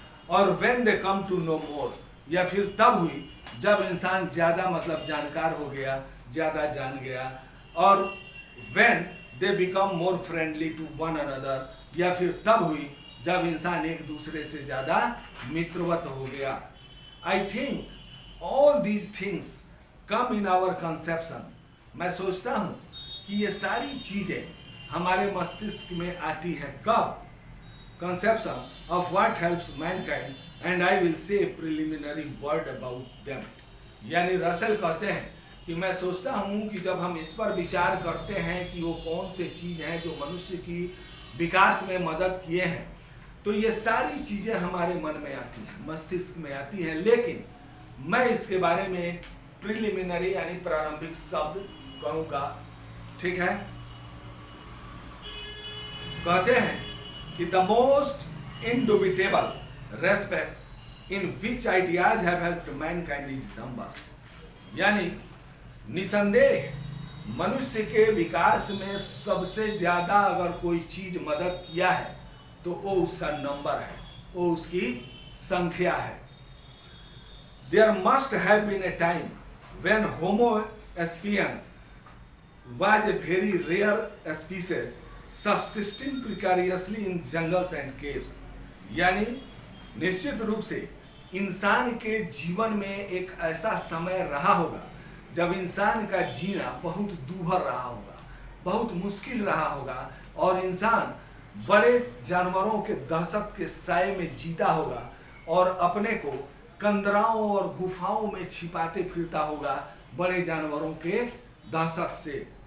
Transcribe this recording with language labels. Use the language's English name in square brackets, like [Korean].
[Hindi] और [English] when they come to know more, [Hindi] या फिर तब हुई जब इंसान ज़्यादा मतलब जानकार हो गया, ज़्यादा जान गया, और [English] when they become more friendly to one another, [Hindi] या फिर तब हुई जब इंसान एक दूसरे से ज़्यादा मित्रवत हो गया। [English] I think all these things come in our conception। [Hindi] मैं सोचता हूँ कि ये सारी चीज़ें हमारे मस्तिष्क में आती हैं कब? [English] Conception of what helps mankind, and I will say a preliminary word about them। [Hindi] यानी रसेल कहते हैं कि मैं सोचता हूँ कि जब हम इस पर विचार करते हैं कि वो कौन से चीज़ हैं जो मनुष्य की विकास में मदद किए हैं, तो ये सारी चीज़ें हमारे मन में आती हैं, मस्तिष्क में आती हैं, लेकिन मैं इसके बारे में एक प्रिलिमिनरी यानी प्रारंभिक शब्द कहूँगा। ठीक है, कहते हैं कि [English] The most indubitable respect in which ideas have helped mankind is numbers. [Hindi] यानी निसंदेह मनुष्य के विकास में सबसे ज़्यादा अगर कोई चीज़ मदद किया है तो वो उसका नंबर है, वो उसकी संख्या है। [English] There must have been a time when Homo sapiens was a very rare species subsisting precariously in jungles and caves। [Hindi] यानी निश्चित रूप से इंसान के जीवन में एक ऐसा समय रहा होगा जब इंसान का जीना बहुत दूभर रहा होगा, बहुत मुश्किल रहा होगा, और इंसान बड़े जानवरों के दहशत के साए में जीता होगा और अपने को कंदराओं और गुफाओं में छिपाते फिरता होगा बड़े जानवरों के दहशत से।